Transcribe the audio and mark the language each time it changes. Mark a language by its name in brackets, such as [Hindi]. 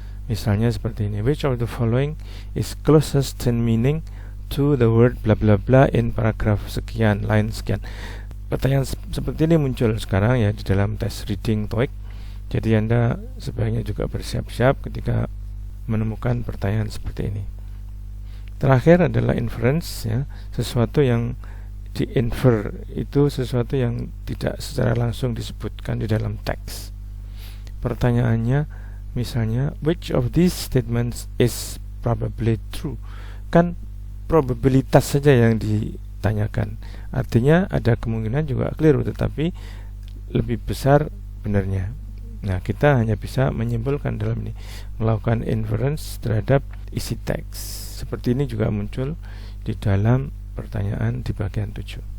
[Indonesian] Misalnya seperti ini, [English] which of the following is closest in meaning to the word bla bla bla in paragraph sekian, line sekian. [Indonesian] Pertanyaan seperti ini muncul sekarang ya di dalam tes reading TOEIC. Jadi Anda sebaiknya juga bersiap-siap ketika menemukan pertanyaan seperti ini. Terakhir adalah inference ya, sesuatu yang di-infer itu sesuatu yang tidak secara langsung disebutkan di dalam teks. Pertanyaannya misalnya, [English] which of these statements is probably true? [Indonesian] Kan probabilitas saja yang ditanyakan. Artinya ada kemungkinan juga keliru, tetapi lebih besar benarnya. Nah, kita hanya bisa menyimpulkan dalam ini, melakukan inference terhadap isi teks. Seperti ini juga muncul di dalam pertanyaan di bagian 7.